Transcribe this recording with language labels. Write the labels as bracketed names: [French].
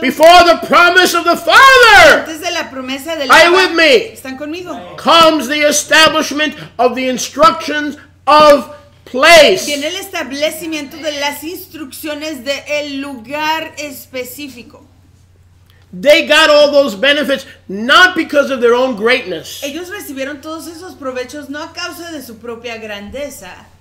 [English] before the promise of the Father, [Spanish] antes de la promesa del [English] are you [Spanish] Abba. [English] with me? [Spanish] ¿Están conmigo? [English] Comes the establishment of the instructions of place. [Spanish] Viene el establecimiento de las instrucciones del lugar específico. [English] They got all those benefits not because of their own greatness, [Spanish] Ellos recibieron todos esos provechos no a causa de su propia grandeza